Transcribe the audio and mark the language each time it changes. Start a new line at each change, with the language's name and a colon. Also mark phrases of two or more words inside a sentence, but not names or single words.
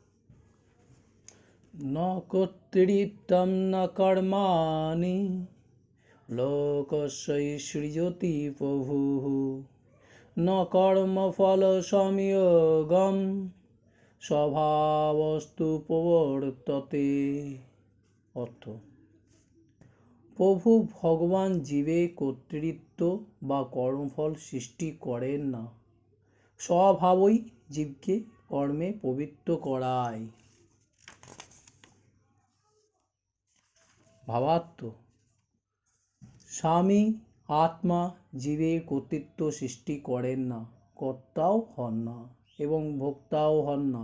Sanskrit: न कर्तृत्वं न कर्माणि लोकस्य प्रभुः न कर्मफलसंयोगं स्वभावस्तु प्रवर्तते।
Bangla: অর্থ, প্রভু ভগবান জীবের কর্তৃত্ব বা কর্মফল সৃষ্টি করেন না, স্বভাবই জীবকে কর্মে প্রবৃত্ত করায়। ভাবার্থ, স্বামী আত্মা জীবের কর্তৃত্ব সৃষ্টি করেন না, কর্তাও হন না এবং ভোক্তাও হন না।